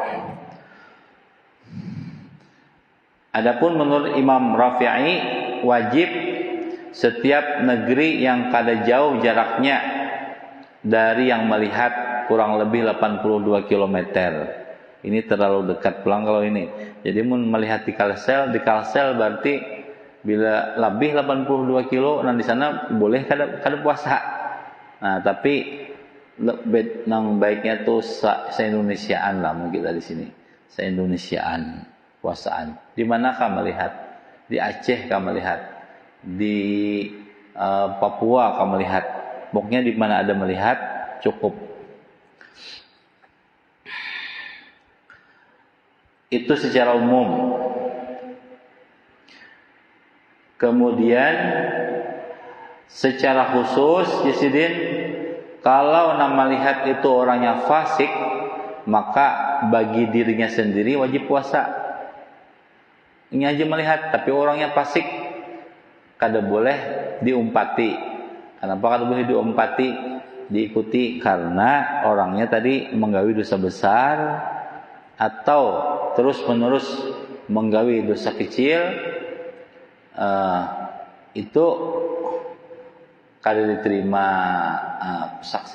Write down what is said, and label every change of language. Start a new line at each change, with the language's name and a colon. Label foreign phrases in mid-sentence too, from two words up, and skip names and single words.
Indonesian: Adapun menurut Imam Rafi'i, wajib setiap negeri yang kada jauh jaraknya dari yang melihat kurang lebih 82 km.
Banjar: Ini terlalu dekat pulang kalau ini.
Indonesian: Jadi melihat di Kalsel berarti bila lebih 82 kilo, nah di sana boleh kada puasa.
Banjar: Nah, tapi nang baiknya tuh se-Indonesiaan lah mungkin di sini. Se-Indonesiaan puasaan.
Indonesian: Di mana kah melihat? Di Aceh kah melihat? Di Papua kah melihat? Pokoknya di mana ada melihat cukup. Itu secara umum. Kemudian secara khusus Yasidin, kalau nama lihat itu orangnya fasik, maka bagi dirinya sendiri wajib puasa. Ini aja melihat, tapi orangnya fasik,
Banjar: kada boleh diumpati.
Indonesian: Kenapa kada boleh diumpati? Diikuti karena orangnya tadi menggawi dosa besar atau terus menerus menggawi dosa kecil. Itu kada diterima saksi.